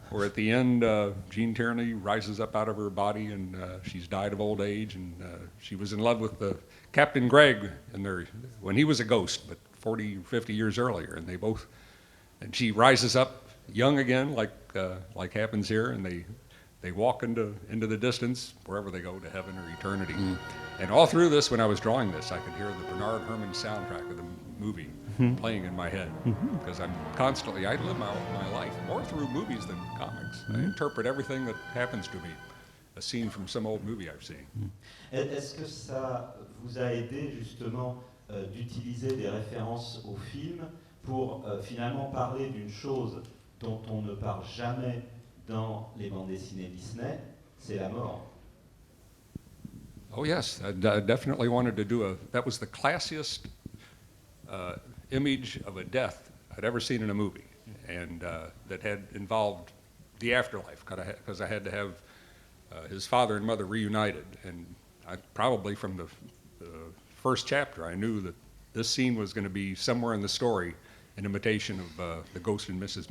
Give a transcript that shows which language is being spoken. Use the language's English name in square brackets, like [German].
[English] where at the end, Gene Tierney rises up out of her body, and she's died of old age, and she was in love with Captain Gregg when he was a ghost, but 40, 50 years earlier, and she rises up young again, like happens here, and they walk into the distance, wherever they go, to heaven or eternity. And all through this, when I was drawing this, I could hear the Bernard Herrmann soundtrack of the movie playing in my head, because I live my life more through movies than comics. I interpret everything that happens to me, a scene from some old movie I've seen. [French] Est-ce que ça vous a aidé justement d'utiliser des références au film pour finalement parler d'une chose dont on ne parle jamais dans les bandes dessinées Disney, c'est la mort? [English] Oh yes, I definitely wanted to that was the classiest image of a death I'd ever seen in a movie, and that had involved the afterlife, because I had to have his father and mother reunited, and probably from the first chapter I knew that this scene was going to be somewhere in the story an imitation of The Ghost and Mrs.